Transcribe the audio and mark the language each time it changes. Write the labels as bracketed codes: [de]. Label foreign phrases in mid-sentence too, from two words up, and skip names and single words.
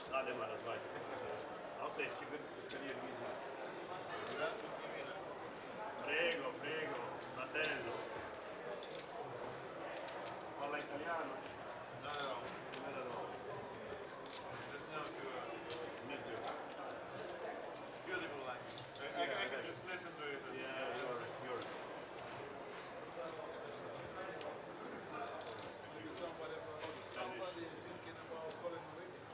[de] einmal, das weiß ich. Außer ich verliere diesmal. [it] Prego, prego, fratello. Parla italiano? No, no, [en] not at all. Just now to me too. Beautiful line. I can just listen to it. Yeah, you're right. Somebody is thinking about calling me.